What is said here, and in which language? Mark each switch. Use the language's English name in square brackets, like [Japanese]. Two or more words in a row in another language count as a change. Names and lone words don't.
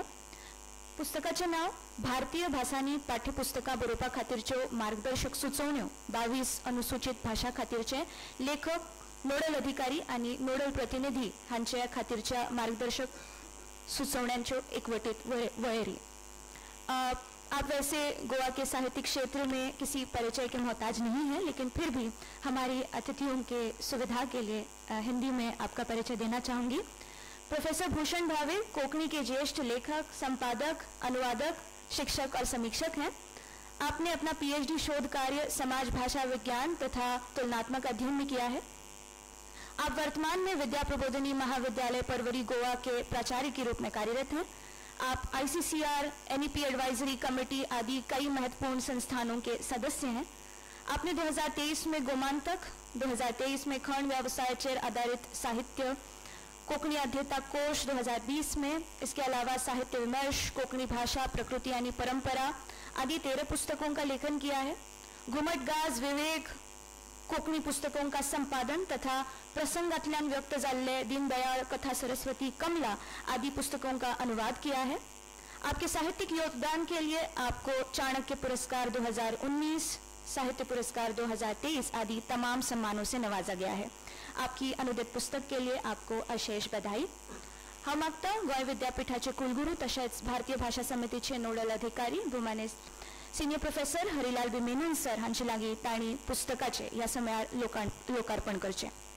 [Konkani] पुस्तकाचें नांव भारतीय भासांनी पाठ्यपुस्तकां बरोवपा खातीरच्यो मार्गदर्शक सुचोवण्यो 22 अनुसूचित भाशा खातीरचे लेखक, नोडल अधिकारी आनी नोडल प्रतिनिधी हांचे खातीरच्या मार्गदर्शक सुचोवण्यांच्यो एकवटीत वळेरी. [Hindi] आप वैसे गोवा के साहित्यिक क्षेत्र में किसी परिचय के मोहताज नहीं हैं, लेकिन फिर भी हमारी अतिथियों के सुविधा के लिए हिंदी में आपका परिचय देना चाहूँगी. प्रोफेसर भूषण भावे कोंकणी के ज्येष्ठ लेखक, संपादक, अनुवादक, शिक्षक और समीक्षक हैं. आपने अपना पीएचडी शोध कार्य समाज भाषा विज्ञान तथा तुलनात्मक अध्ययन में किया है. आप वर्तमान में विद्या प्रबोधिनी महाविद्यालय परवरी गोवा के प्राचार्य के रूप में कार्यरत हैं. आप आईसीसीआर, एनईपी एडवाइजरी कमेटी आदि कई महत्वपूर्ण संस्थानों के सदस्य हैं. आपने 2023 में गोमांतक, 2023 में खंड व्यवसाय चेर आधारित साहित्य, कोंकणी अध्येता कोश 2020 में, इसके अलावा साहित्य विमर्श, कोंकणी भाषा, प्रकृति यानी परंपरा आदि 13 पुस्तकों का लेखन किया है. घुमट गाज, विवेक, कोंकणी पुस्तकों का संपादन तथा प्रसंगातल्यान व्यक्त जाल्ले दीनदयाळ, कथा सरस्वती, कमला आदि पुस्तकों का अनुवाद किया है. आपके साहित्यिक योगदान के लिए आपको चाणक्य पुरस्कार 2019, साहित्य पुरस्कार 2023 आदि तमाम सम्मानों से नवाजा गया है. आपकी अनुदित पुस्तक के लिए आपको अशेष बधाई. [Konkani] हम मागता गोंय विद्यापीठाचे कुलगुरू तशेंच भारतीय भाषा समितीचे नोडल अधिकारी भोवमाने [English] senior professor [Konkani] हरिलाल बी मेनन सर हांचे लागीं तांणी पुस्तकाचे ह्या समयार लोकार्पण करचें.